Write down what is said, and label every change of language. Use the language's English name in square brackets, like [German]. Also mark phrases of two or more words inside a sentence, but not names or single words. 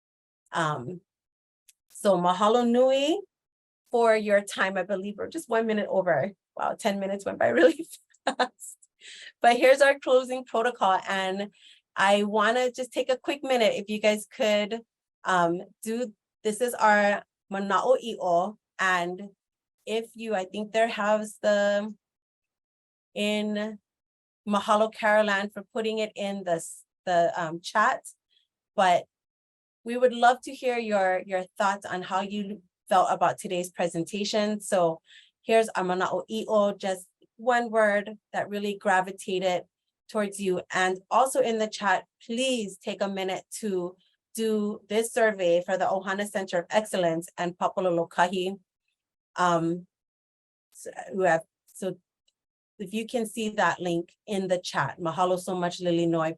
[English] So [Hawaiian] mahalo nui [English] for your time. I believe we're just 1 minute over. Wow, 10 minutes went by really fast. But here's our closing protocol. And I want to just take a quick minute, if you guys could this is our manaʻauʻao, and if you, I think there has in mahalo Caroline for putting it in the chat, but we would love to hear your thoughts on how you felt about today's presentation. So here's our manaʻauʻao, just one word that really gravitated towards you. And also in the chat, please take a minute to do this survey for the Ohana Center of Excellence and Papalolokahi. So if you can see that link in the chat, mahalo so much, Lilinoe.